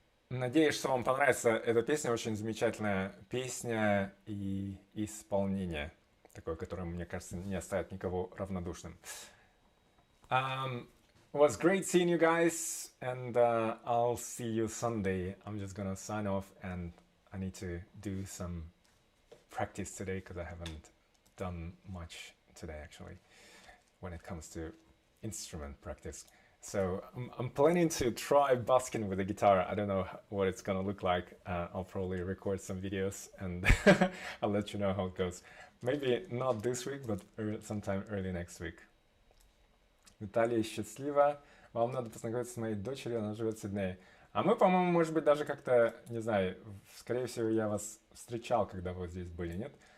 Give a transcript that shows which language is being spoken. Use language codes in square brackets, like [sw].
[ru] Надеюсь, что вам понравится эта песня. Очень замечательная песня и исполнение. Такое, которое, мне кажется, не оставит никого равнодушным. [en] It was great seeing you guys, and I'll see you Sunday. I'm just gonna sign off, and I need to do some practice today because I haven't done much today, actually, when it comes to instrument practice. So I'm planning to try busking with the guitar. I don't know what it's gonna look like. I'll probably record some videos, and I'll let you know how it goes. Maybe not this week, but sometime early next week. [ru] Наталья счастлива. Вам надо познакомиться с моей дочерью, она живет в Сиднее. А мы, по-моему, может быть, даже как-то, не знаю, скорее всего, я вас встречал, когда вы здесь были, нет?